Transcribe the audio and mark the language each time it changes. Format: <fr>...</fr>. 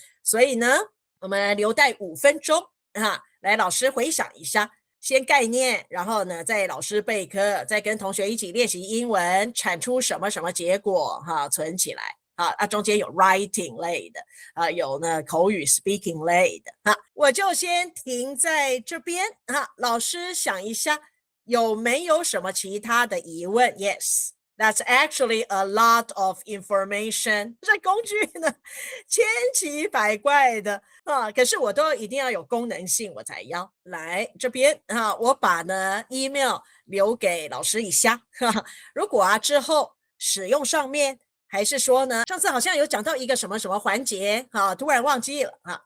<zh>所以呢，我们留待5分钟来老师回想一下，先概念，然后呢，再老师备课，再跟同学一起练习英文，产出什么什么结果存起来。中间有 writing 类的有呢口语 speaking 类的我就先停在这边老师想一下有没有什么其他的疑问 ？Yes。</zh> <en>That's actually a lot of information.</en> <zh>这工具呢，千奇百怪的啊，可是我都一定要有功能性，我才要来这边啊。我把呢 email 留给老师一下，如果啊之后使用上面，还是说呢，上次好像有讲到一个什么什么环节啊，突然忘记了啊。</zh>